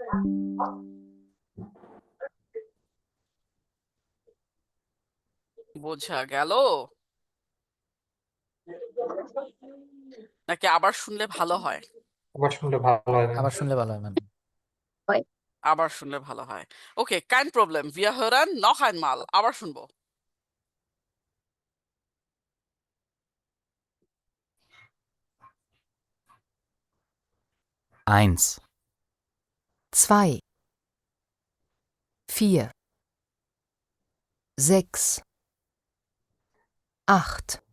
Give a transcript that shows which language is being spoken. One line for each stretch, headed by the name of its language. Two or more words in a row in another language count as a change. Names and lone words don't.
Bangla: বোঝা গেল নাকি আবার শুনলে ভালো হয়? আবার শুনলে ভালো হয় ম্যাম। আবার শুনলে ভালো হয় ম্যাম। আবার শুনলে ভালো হয়। ওকে,
German: kein Problem. Wir hören noch einmal.
Bangla: আবার শুনবো।
German: Eins, 2, 4, 6, 8,